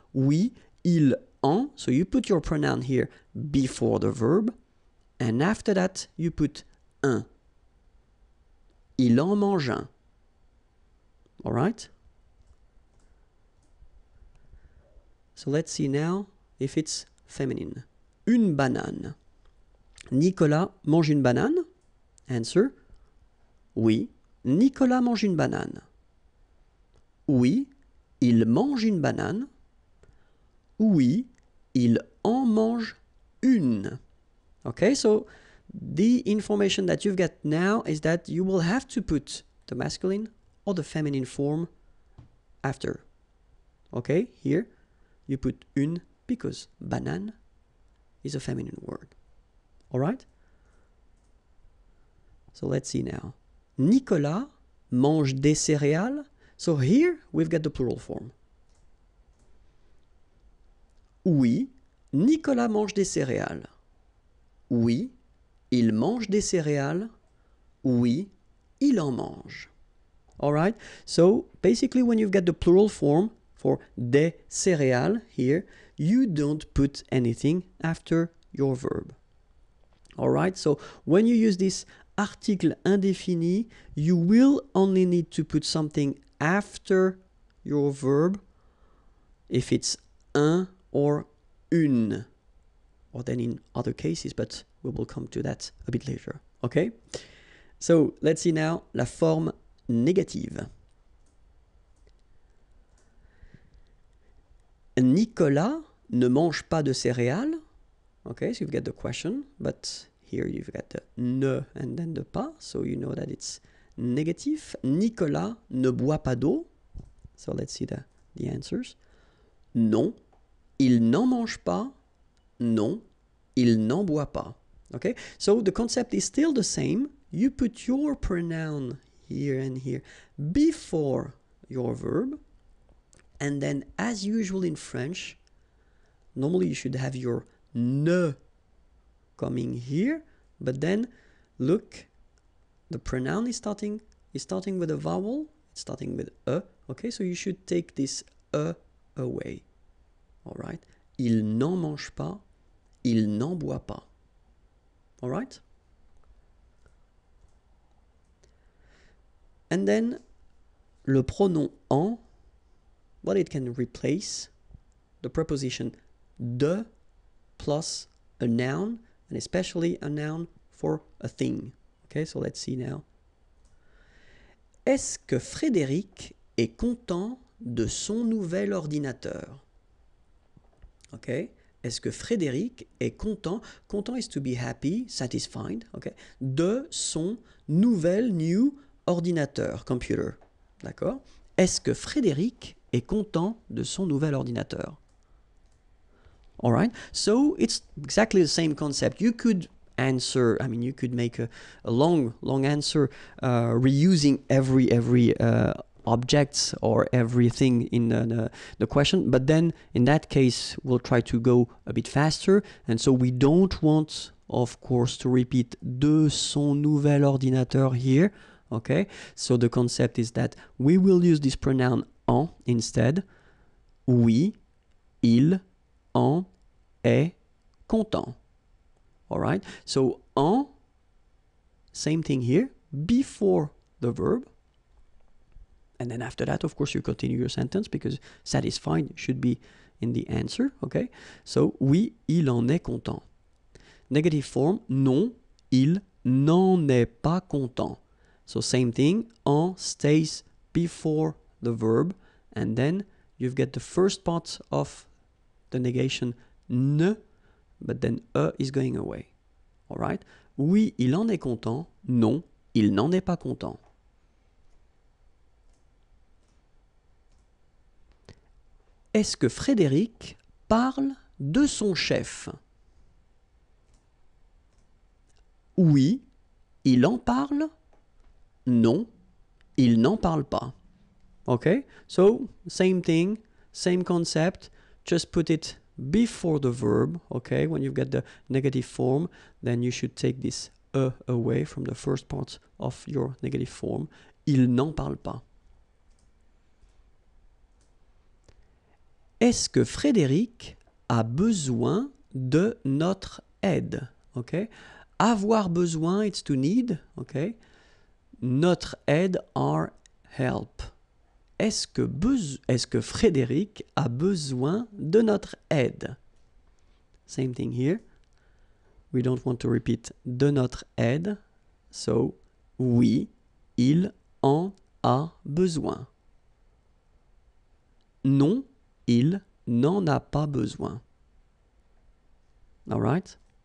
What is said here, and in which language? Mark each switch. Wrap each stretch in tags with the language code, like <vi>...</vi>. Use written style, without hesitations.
<fr>Oui, il en.</fr> <en>So you put your pronoun here before the verb, and after that you put un.</en> <fr>Il en mange un.</fr> <en>All right. So let's see now if it's feminine.</en> <fr>Une banane. Nicolas mange une banane? Answer. Oui, Nicolas mange une banane. Oui, il mange une banane. Oui, il en mange une.</fr> <en>Okay, so the information that you've got now is that you will have to put the masculine or the feminine form after. Okay, here you put une because banane is a feminine word. All right? So let's see now.</en> <fr>Nicolas mange des céréales.</fr> <en>So here we've got the plural form.</en> <fr>Oui, Nicolas mange des céréales. Oui, il mange des céréales. Oui, il en mange.</fr> <en>All right? So basically when you've got the plural form for des céréales here, you don't put anything after your verb. All right? So when you use this article indéfini, you will only need to put something after your verb if it's un or une, or then in other cases, but we will come to that a bit later. Okay? So let's see now la forme négative.</en> <fr>Nicolas ne mange pas de céréales.</fr> <en>Okay, so you've got the question, but here you've got the ne and then the pas, so you know that it's negative.</en> <fr>Nicolas ne boit pas d'eau.</fr> <en>So let's see the answers.</en> <fr>Non, il n'en mange pas. Non, il n'en boit pas.</fr> <en>Okay, so the concept is still the same. You put your pronoun here and here before your verb, and then as usual in French, normally you should have your ne coming here, but then look, the pronoun is starting with a vowel, it's starting with a. Okay, so you should take this a away. All right,</en> <fr>il n'en mange pas, il n'en boit pas.</fr> <en>All right. And then le pronom en, well, it can replace the preposition de plus a noun, and especially a noun for a thing. Okay, so let's see now.</en> <fr>Est-ce que Frédéric est content de son nouvel ordinateur? Okay, est-ce que Frédéric est content?</fr> <en>Content is to be happy, satisfied.</en> <fr>Okay, de son new ordinateur, computer. D'accord? Est-ce que Frédéric est content de son nouvel ordinateur?</fr> <en>All right, so it's exactly the same concept. You could answer, I mean, you could make a long answer reusing every objects or everything in the question, but then in that case we'll try to go a bit faster, and so we don't want, of course, to repeat</en> <fr>de son nouvel ordinateur</fr> <en>here. Okay, so the concept is that we will use this pronoun en instead.</en> <fr>Oui, il en est content.</fr> <en>All right, so en, same thing here, before the verb. And then after that, of course, you continue your sentence because satisfied should be in the answer.</en> <fr>Okay, so oui, il en est content. Negative form, non, il n'en est pas content.</fr> <en>So same thing, en stays before the verb, and then you've got the first part of the negation ne, but then is going away. All right?</en> <fr>Oui, il en est content. Non, il n'en est pas content. Est-ce que Frédéric parle de son chef? Oui, il en parle. Non, il n'en parle pas.</fr> <en>Okay, so same thing, same concept, just put it before the verb, okay? When you've got the negative form, then you should take this away from the first part of your negative form.</en> <fr>Il n'en parle pas. Est-ce que Frédéric a besoin de notre aide?</fr> <en>Okay? Avoir besoin, it's to need. Okay?</en> <fr>Notre aide,</fr> <en>our help.</en> <fr>Est-ce que Frédéric a besoin de notre aide?</fr> <en>Same thing here. We don't want to repeat</en> <fr>de notre aide. So, oui, il en a besoin. Non, il n'en a pas besoin.</fr> <en>All right?</en>